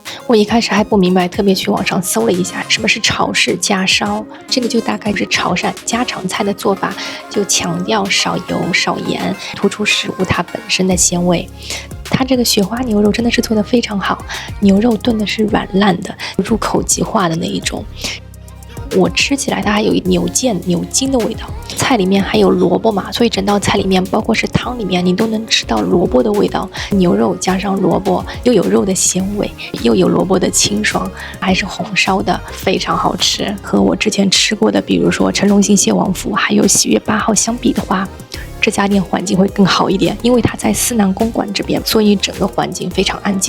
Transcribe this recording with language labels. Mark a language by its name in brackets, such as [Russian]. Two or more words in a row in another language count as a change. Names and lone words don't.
[Chinese] 我一開始還不明白，特別去網上搜了一下什麼是潮式家燒，這個就大概是潮汕家常菜的做法，就強調少油少鹽，突出食物它本身的鮮味。它這個雪花牛肉真的是做得非常好，牛肉燉的是軟爛的，入口即化的那一種。我吃起來它還有牛腱、牛筋的味道，菜裡面還有蘿蔔嘛，所以整道菜裡面，包括是湯裡面，你都能吃到蘿蔔的味道。牛肉加上蘿蔔，又有肉的鮮味，又有蘿蔔的清爽，還是紅燒的，非常好吃。和我之前吃過的，比如說陳龍興蟹王府，還有喜悅8號相比的話，這家店環境會更好一點，因為它在思南公馆這邊，所以整個環境非常安靜。